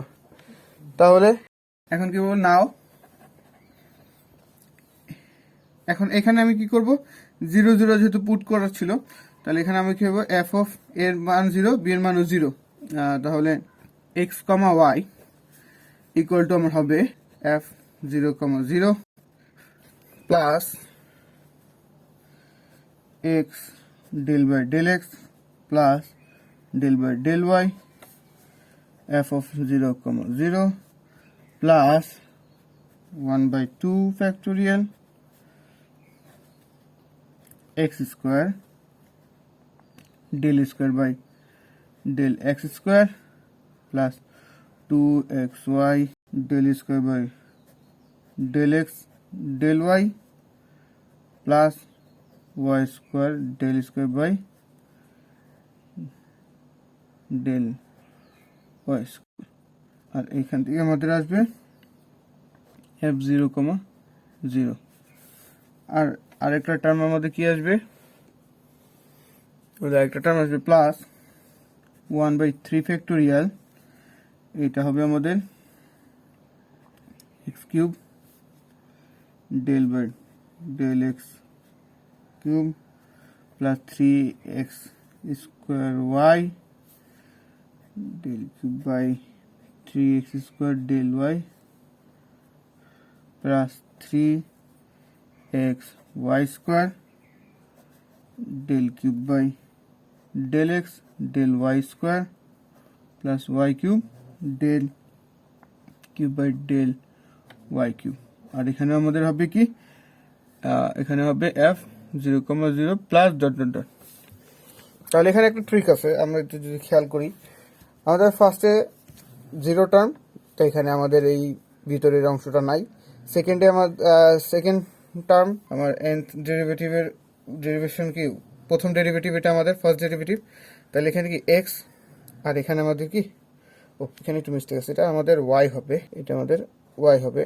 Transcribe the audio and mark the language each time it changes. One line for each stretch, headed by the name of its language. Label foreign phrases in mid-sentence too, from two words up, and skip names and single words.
Bangla: তাহলে এখন কি বলবো, নাও এখন এখানে আমি কি করব, 0,0 যেহেতু পুট করা ছিল, তাহলে এখানে আমি কি করবো,
English: f of
Bangla: এর মান 0, b এর মানও 0, তাহলে x, y
English: equal to
Bangla: আমার হবে f 0,0 প্লাস
English: x del by del x plus del by del y, f of 0,0 plus 1/2 factorial x square del square by del x square plus 2xy del square by del x del y plus y square del square by del y square,
Bangla: আর এখান থেকে আমাদের আসবে f 0,0, আর আরেকটা টার্ম আমাদের কি আসবে, আরেকটা টার্ম আসবে
English: plus 1/3 factorial,
Bangla: এটা হবে আমাদের
English: x cube del by del x cube plus 3x square y del cube by 3x square del y plus 3x y square del cube by del x del y square plus y cube del cube by del y cube.
Bangla: আর এখানে আমাদের হবে কি, এখানে হবে f 0,0
English: plus dot dot dot.
Bangla: তাহলে এখানে একটা ট্রিক আছে, আমরা একটু যদি খেয়াল করি, আমাদের ফার্স্টে 0 টার্ম, তো এখানে আমাদের এই ভিতরের অংশটা নাই। সেকেন্ডে আমার
English: second term
Bangla: আমার nth ডেরিভেটিভের ডেরিভেশন কি, প্রথম ডেরিভেটিভ এটা আমাদের
English: first derivative,
Bangla: তাহলে এখানে কি x, আর এখানে আমাদের কি, ও এখানে একটু মিস্টেক আছে, এটা আমাদের y হবে, এটা আমাদের y হবে।